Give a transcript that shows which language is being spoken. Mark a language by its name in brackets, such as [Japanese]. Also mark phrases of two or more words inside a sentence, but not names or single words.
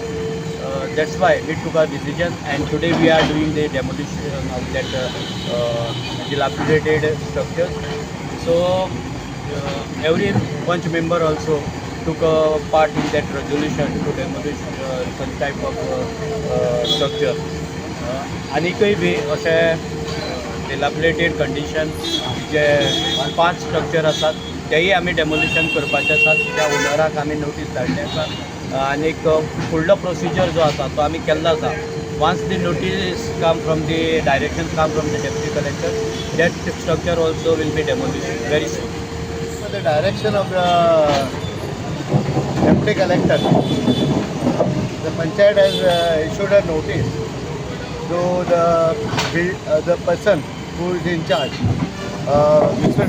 [English] That's why we took our decision and today we are doing the demolition of that dilapidated structure. So every Panch member also took a part in that resolution to demolish such type of structure. [Konkani] आनीकय बी अशें [English] dilapidated condition [Konkani] जे 5 स्ट्रक्चर आसात तेही आमी डेमोलिशन करपाचे आसात. त्या ओनराक आमी नोटीस धाडले आसा. आनीक फुडलो प्रोसिजर जो आसा तो आमी केल्लो आसा. [English] once the notice come from the direction come from the deputy collector that structure also will be demolished very soon. For the direction of the deputy collector, the panchayat has issued a notice to the person who is in charge, Mr.